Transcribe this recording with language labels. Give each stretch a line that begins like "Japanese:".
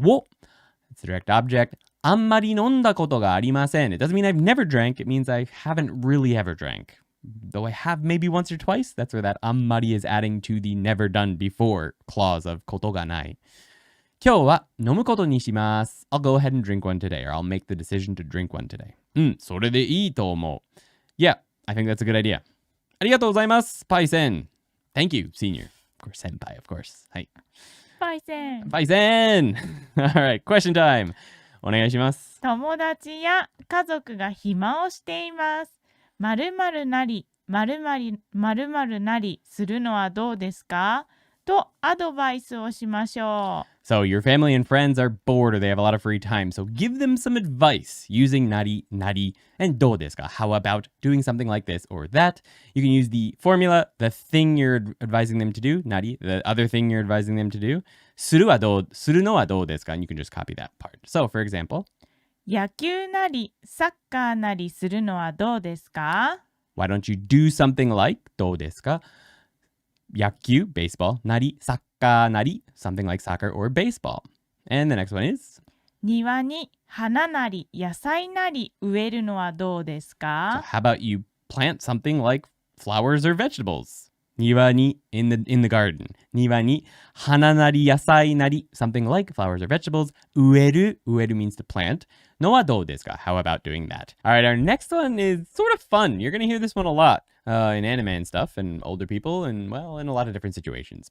English: を That's the direct object.
Japanese: あんまり飲んだことがありません.
English: It doesn't mean I've never drank. It means I haven't really ever drank. Though I have maybe once or twice. That's where that あんまり is adding to the never done before clause of
Japanese: ことがない。今日は飲むことにします。
English: I'll go ahead and drink one today, or I'll make the decision to drink one today.
Japanese: それでいいと思う。
English: Yeah, I think that's a good idea.
Japanese: ありがとうございます、パイセン。
English: Thank you, senior. Of course, senpai, of course. はい。
Japanese: パイセン。
English: パイセンAlright, question time.
Japanese: お願いします。友達や家族が暇をしています。〇〇なり、〇〇なりするのはどうですか？とアドバイスをしましょう。
English: So your family and friends are bored or they have a lot of free time. So give them some advice using nari, nari, and
Japanese: どうですか?
English: How about doing something like this or that? You can use the formula, the thing you're advising them to do, nari, the other thing you're advising them to do.
Japanese: するのはどうですか?
English: And you can just copy that part. So for example,
Japanese: 野球なりサッカーなりするのはどうですか?
English: why don't you do something like
Japanese: どうですか?
English: 野球, baseball, なり,
Japanese: サッカーなり,
English: something like soccer or baseball. And the next one is?
Japanese: 庭に花なり野菜なり植えるのはどうですか?
English: So how about you plant something like flowers or vegetables?
Japanese: 庭に
English: in the garden.
Japanese: 庭に花なり野菜なり
English: something like flowers or vegetables. 植える means to plant.
Japanese: のはどうですか?
English: How about doing that? All right, our next one is sort of fun. You're going to hear this one a lot in anime and stuff and older people and, well, in a lot of different situations.